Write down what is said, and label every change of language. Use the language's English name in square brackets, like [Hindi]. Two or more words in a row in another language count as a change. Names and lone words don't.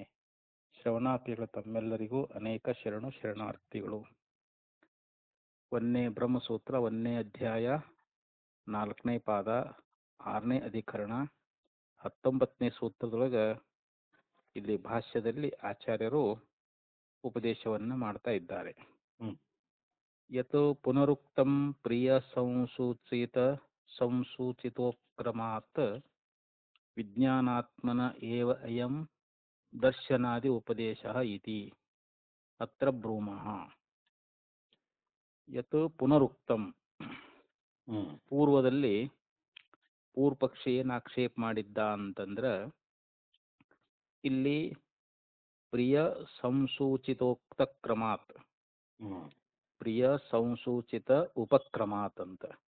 [Kannada] ಶ್ರವಣಾರ್ಥಿಗಳ ತಮ್ಮೆಲ್ಲರಿಗೂ ಅನೇಕ ಶರಣಾರ್ಥಿಗಳು. ಒಂದನೇ ಬ್ರಹ್ಮಸೂತ್ರ, 1ನೇ ಅಧ್ಯಾಯ, 4ನೇ ಪಾದ, 6ನೇ ಅಧಿಕರಣ, 19ನೇ ಸೂತ್ರದೊಳಗೆ ಇಲ್ಲಿ ಭಾಷ್ಯದಲ್ಲಿ ಆಚಾರ್ಯರು ಉಪದೇಶವನ್ನು ಮಾಡ್ತಾ ಇದ್ದಾರೆ. [Sanskrit] ಯತ್ ಪುನರುಕ್ತಂ ಪ್ರಿಯ ಸಂಸೂಚಿತೋಕ್ರಮಾತ್ ವಿಜ್ಞಾನಾತ್ಮನ ಏವ ಅಯಂ ದರ್ಶನಾದಿ ಉಪದೇಶಃ ಇತಿ ಅತ್ರ ಬ್ರೂಮಃ. ಯತ್ ಪುನರುಕ್ತಂ, [Kannada] ಪೂರ್ವದಲ್ಲಿ ಪೂರ್ವಪಕ್ಷಿ ಏನು ಆಕ್ಷೇಪ ಮಾಡಿದ್ದ ಅಂತಂದ್ರೆ, ಇಲ್ಲಿ [Sanskrit] ಪ್ರಿಯ ಸಂಸೂಚಿತೋಕ್ತ ಕ್ರಮಾತ್, ಪ್ರಿಯ ಸಂಸೂಚಿತ ಉಪಕ್ರಮಾತ್ [Kannada] ಅಂತ.